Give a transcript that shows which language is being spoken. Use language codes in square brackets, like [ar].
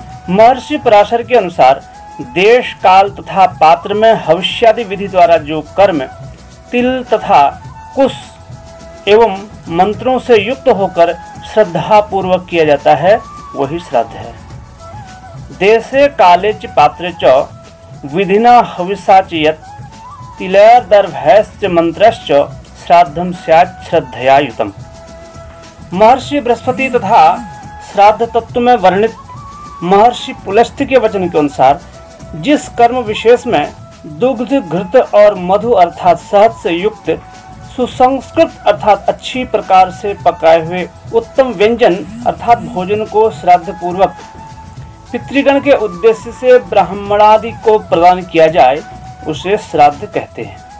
[hi] महर्षि पराशर के अनुसार देश काल तथा पात्र में हविष्यादि विधि द्वारा जो कर्म तिल तथा कुश एवं मंत्रों से युक्त होकर श्रद्धा पूर्वक किया जाता है वही श्राद्ध है। [sa] देशे काले च पात्रे च विधिना हविषा च यत् तिलैर्दर्भैश्च मंत्रश्च श्राद्धं स्यात् श्रद्धया युतम्। [hi] महर्षि बृहस्पति तथा श्राद्ध तत्व में वर्णित महर्षि पुलस्त्य के वचन के अनुसार जिस कर्म विशेष में दुग्ध, घृत और मधु अर्थात शहद से युक्त सुसंस्कृत अर्थात अच्छी प्रकार से पकाए हुए उत्तम व्यंजन अर्थात भोजन को श्राद्ध पूर्वक पितृगण के उद्देश्य से ब्राह्मणादि को प्रदान किया जाए उसे श्राद्ध कहते हैं।